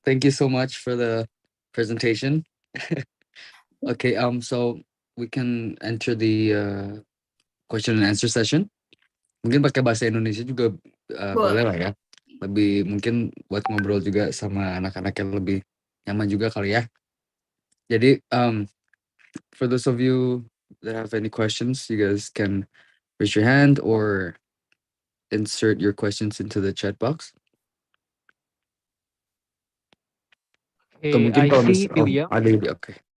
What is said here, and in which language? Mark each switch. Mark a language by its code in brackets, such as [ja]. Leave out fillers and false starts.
[en] Thank you so much for the presentation. Okay, so we can enter the question and answer session. [id] Mungkin pakai bahasa Indonesia juga boleh lah ya. Lebih mungkin buat ngobrol juga sama anak-anak yang lebih nyaman juga kali ya. Jadi, [en] for those of you that have any questions, you guys can raise your hand or insert your questions into the chat box. [id] Atau mungkin [en] I [id] kalau [en] see William. [id] ada ide, oke.